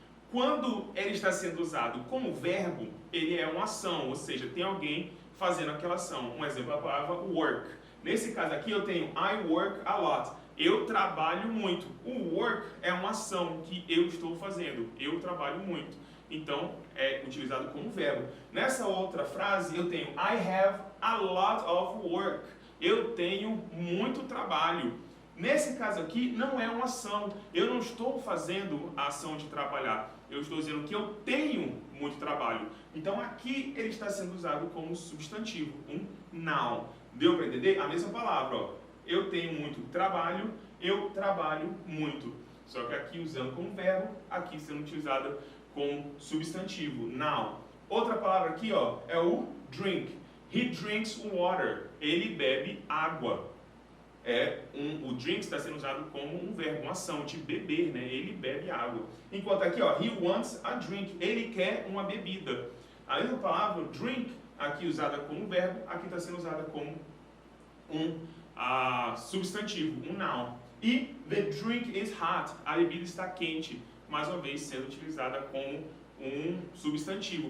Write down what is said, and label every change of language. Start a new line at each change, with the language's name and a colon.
Portuguese: Quando ele está sendo usado como verbo, ele é uma ação, ou seja, tem alguém fazendo aquela ação. Um exemplo é a palavra work. Nesse caso aqui eu tenho
English: I work a lot.
Portuguese: Eu trabalho muito. O work é uma ação que eu estou fazendo. Eu trabalho muito. Então, é utilizado como verbo. Nessa outra frase eu tenho
English: I have a lot of work.
Portuguese: Eu tenho muito trabalho. Nesse caso aqui, não é uma ação. Eu não estou fazendo a ação de trabalhar. Eu estou dizendo que eu tenho muito trabalho. Então aqui ele está sendo usado como substantivo, um noun. Deu para entender? A mesma palavra, ó. Eu tenho muito trabalho, eu trabalho muito. Só que aqui usando como verbo, aqui sendo utilizado como substantivo, noun. Outra palavra aqui, ó, é o drink.
English: He drinks water.
Portuguese: Ele bebe água. O drink está sendo usado como um verbo, uma ação de beber, né? Ele bebe água. Enquanto aqui, ó,
English: he wants a drink.
Portuguese: Ele quer uma bebida. A mesma palavra, drink, aqui usada como verbo, aqui está sendo usada como um substantivo, um noun. E
English: the drink is hot.
Portuguese: A bebida está quente. Mais uma vez, sendo utilizada como um substantivo.